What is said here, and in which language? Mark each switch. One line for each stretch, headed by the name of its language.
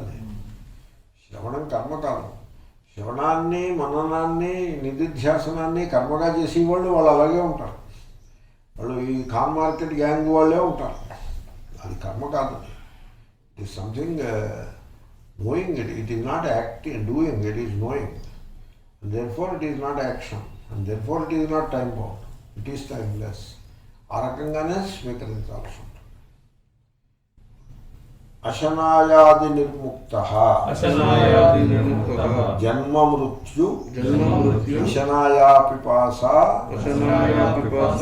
Telugu: అది శ్రవణం కర్మ కాదు. శ్రవణాన్ని మననాన్ని నిధిధ్యాసనాన్ని కర్మగా చేసేవాళ్ళు వాళ్ళు అలాగే ఉంటారు. వాళ్ళు ఈ కాన్ మార్కెట్ గ్యాంగ్ వాళ్ళే ఉంటారు. అది కర్మ కాదు.
English: It is something knowing it. It is not acting, doing, it is knowing. And therefore it is not action. And therefore it is not time bound. It is timeless.
Telugu: ఆ రకంగానే స్వీకరించాల్సి ఉంటుంది.
Sanskrit: అశనాయాది నిర్ముక్త అశనాయాది నిర్ముక్తః జన్మ మృత్యు జన్మ మృత్యు విషనాయా పిపాస అశనాయా పిపాస